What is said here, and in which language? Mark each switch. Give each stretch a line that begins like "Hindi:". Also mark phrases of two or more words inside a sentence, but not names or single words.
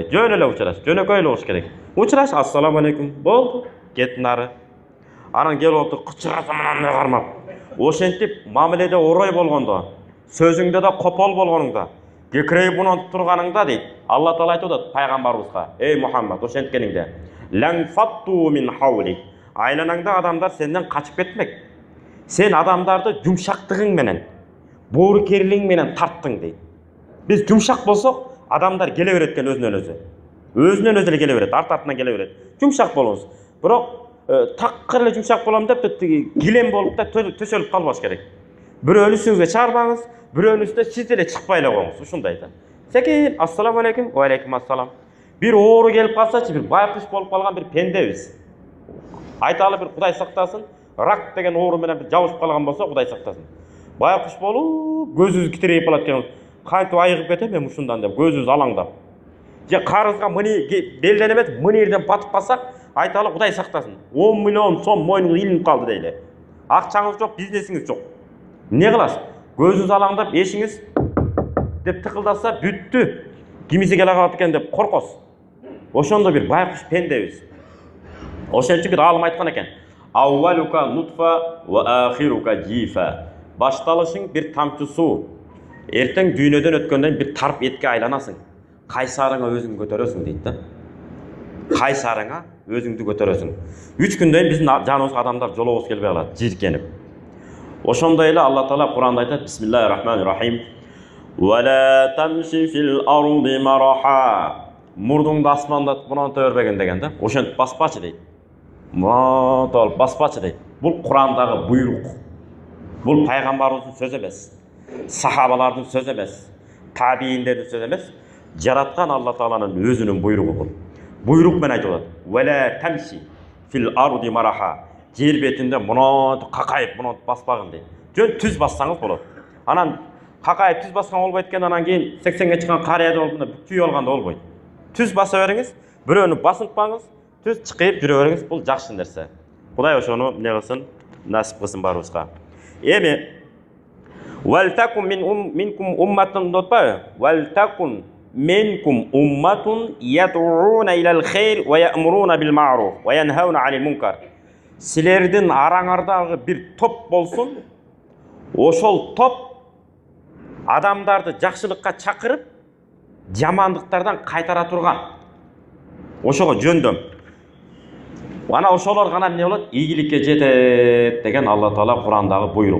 Kyrgyz: Жөн эле учураш, жөнөкөй эле болуш керек. Учураш,
Arabic: السلام عليكم,
Kyrgyz: болду, кет нары. Анан келип отуруп кычыраса мынандай кармап. Ошентип мамиледе орой болгондо, сөзүңдө да копол болгонуңда, кекирейип мунун турганыңда дейт. Алла Таала айтып атат пайгамбарыбызга: "Эй Мухаммад, ошенткениңде,
Arabic: لانفضوا من حولك."
Kyrgyz: Айланаңда адамдар сенден качып кетмек. Сен адамдарды жумшактыгың менен, боорукерлигиң менен тарттың дейт. Биз жумшак болсок, адамдар келе берет экен өзүнөн өзү. Өзүнөн өзү эле келе берет, артынан келе берет. Жумшак болуңуз. Бирок такыр эле жумшак болом деп килем болуп да төсөлүп калбаш керек. Бирөөнү үстүңүзгө чыгарбаңыз, бирөөнү үстүнө сиз эле чыкпай эле коюңуз. Ушундай да. Секин,
Arabic: السلام عليكم، وعليكم السلام.
Kyrgyz: Бир оору келип калсачы, бир байкуш болуп калган бир пендебиз. Айталы бир Кудай сактасын, рак деген оору менен бир жабышып калган болсо, Кудай сактасын. Байкуш болуп, көзүбүз китирейип калат экен. Кантип айыгып кетем мен ушундан деп, көзүбүз алаңдап. Же карызга белден эмес, мынирден батып калсак, айталы Кудай сактасын. 10 миллион сом мойнуңузга илинип калды дейли. Акчаңыз жок, бизнесиңиз жок. Не кыласыз? Көзүңүз алаңдап, эшиңиз деп тыкылдаса, бүттү. Кимиси келе калат экен деп коркосуз. Ошондо бир байкуш пендебиз. Ошон үчүн бир алым айткан экен:
Arabic: "أولك نطفة وآخرك جيفة."
Kyrgyz: Башталышың бир тамчы суу. Эртең дүйнөдөн өткөндөн бир тарп этке айланасың. Кайсарыңа өзүң көтөрөсүң дейт да. Кайсарыңа өзүңдү көтөрөсүң. 3 күндөн биздин жаныбызга адамдар жолобуз келбей калат, жиркенип. Ошондой эле Алла Таала Куранда айтат:
Arabic: "بسم الله الرحمن الرحيم. ولا تمش في الأرض مرحا."
Kyrgyz: Мурдуңду асманда мынанта өрбөгөн деген да. Ошентип баспачы дейт. Мынанта баспачы дейт. Бул Курандагы буйрук. Бул пайгамбарыбыздын сөзү эмес. Сахабалардын сөзү эмес. Табииндердин сөзү эмес. Жараткан Алла Тааланын өзүнүн буйругу бул. Буйрук менен айтып атат:
Arabic: "ولا تمش في الأرض مرحا."
Kyrgyz: Жер бетинде мынанта какайып мынанта баспагын дейт. Жөн түз бассаңыз болот. Анан какайып түз баскан болбойт экен, анан кийин 80ге чыккан карыяда болуп мына күйүп алганда болбойт. Түз баса бериңиз, бирөөнү басынтпаңыз, түз чыкып жүрө бериңиз, бул жакшы нерсе. Кудай ошону эмне кылсын, насип кылсын барыбызга.
Arabic: Эми ولتكن منكم أمة дотпайбы? ولتكن منكم أمة يدعون إلى الخير ويأمرون بالمعروف وينهون عن المنكر.
Kyrgyz: Силердин араңардагы бир топ болсун. Ошол топ адамдарды жакшылыкка чакырып, жамандыктардан кайтара турган. Ошого жөндөм. Ана ошолор гана эмне болот? Ийгиликке жетет деген Алла Таала Курандагы буйрук.